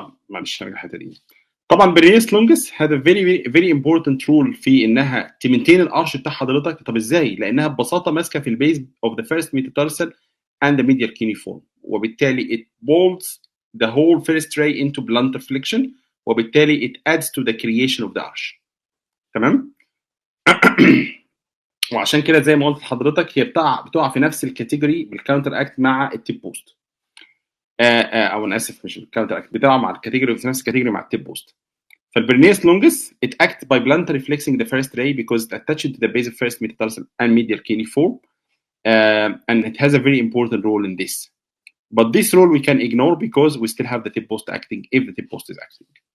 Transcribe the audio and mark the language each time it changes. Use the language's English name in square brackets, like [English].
[Arabic] معلش هرجع الحته دي. طبعا برنيس لونجس هذا [English] very important rule [Arabic] في انها تمنتين الارش بتاع حضرتك. طب ازاي؟ لانها ببساطه ماسكه في البيز [English] of the first metatarsal and the medial cuneiform، [Arabic] وبالتالي [English] it bolts the whole first ray into plantar flexion، [Arabic] وبالتالي [English] it adds to the creation of the arch. [Arabic] تمام؟ وعشان كده زي ما قلت لحضرتك هي بتقع في نفس الكاتيجوري بالكاونتر اكت مع التيب بوست. او انا اسف مش بالكاونتر اكت، بتقع مع الكاتيجوري في نفس الكاتيجوري مع التيب بوست. [English] فالبرنيس longus it acts by bluntly flexing the first ray because it attached to the base of first metatarsal and medial cuneiform, and it has a very important role in this. But this role we can ignore because we still have the tip post acting if the tip post is acting.